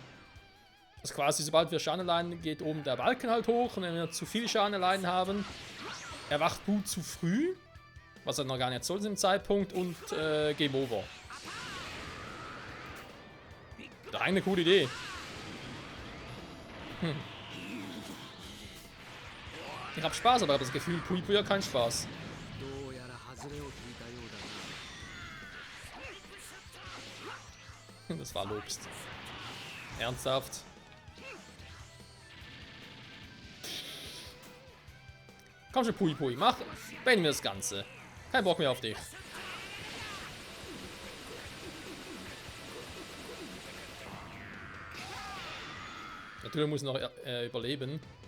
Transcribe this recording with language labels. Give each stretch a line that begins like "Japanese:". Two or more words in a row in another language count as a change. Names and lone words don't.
German: Also quasi, sobald wir Schaden erleiden, geht oben der Balken halt hoch und wenn wir zu viel Schaden erleiden haben, erwacht Bu zu früh, was er noch gar nicht soll zu dem Zeitpunkt und
English: Game Over.
German: Das ist eine coole Idee. Ich hab Spaß, aber ich hab das Gefühl, Pui Pui hat keinen Spaß.
Japanese: どうやら外れを引いたようだな。
German: Das war Lobst. Ernsthaft? Komm schon, Pui Pui, mach. Beenden wir das Ganze. Kein Bock mehr auf dich. Natürlich muss noch überleben.